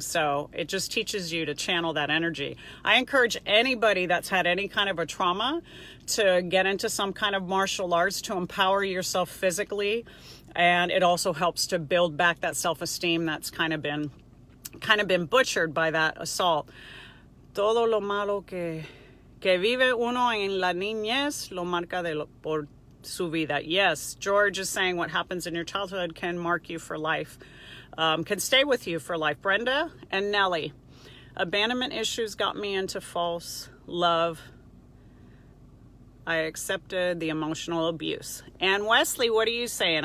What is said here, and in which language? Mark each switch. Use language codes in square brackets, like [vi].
[en] So it just teaches you to channel that energy. I encourage anybody that's had any kind of a trauma to get into some kind of martial arts to empower yourself physically, and it also helps to build back that self-esteem that's kind of been butchered by that assault. [es] Todo lo malo que vive uno en la niñez lo marca por su vida. [en] Yes, George is saying what happens in your childhood can mark you for life, can stay with you for life. Brenda and Nellie, abandonment issues got me into false love. I accepted the emotional abuse. And Wesley, what are you saying?